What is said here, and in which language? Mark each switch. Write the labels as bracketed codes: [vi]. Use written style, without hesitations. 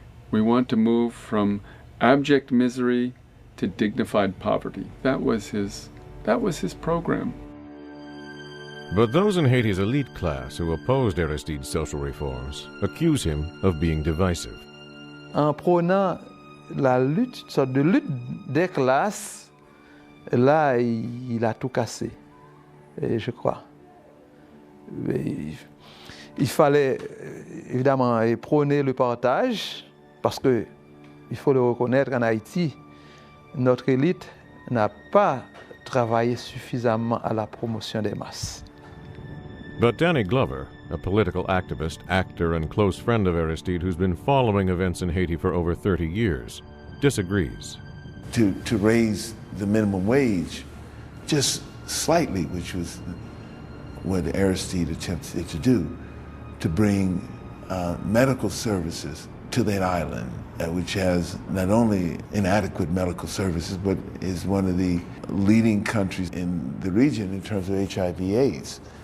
[en] We want to move from abject misery to dignified poverty. That was his program. But those in Haiti's elite class who opposed Aristide's social reforms accuse him of being divisive. [fr] En prônant la lutte, une sorte de lutte des classes, là, il a tout cassé, je crois. Il fallait évidemment prôner le partage, parce que, il faut le reconnaître, en Haïti, notre élite n'a pas travaillé suffisamment à la promotion des masses. [en] But Danny Glover, a political activist, actor, and close friend of Aristide who's been following events in Haiti for over 30 years, disagrees. To raise the minimum wage just slightly, which was what Aristide attempted to do, to bring medical services to that island, which has not only inadequate medical services, but is one of the leading countries in the region in terms of HIV/AIDS.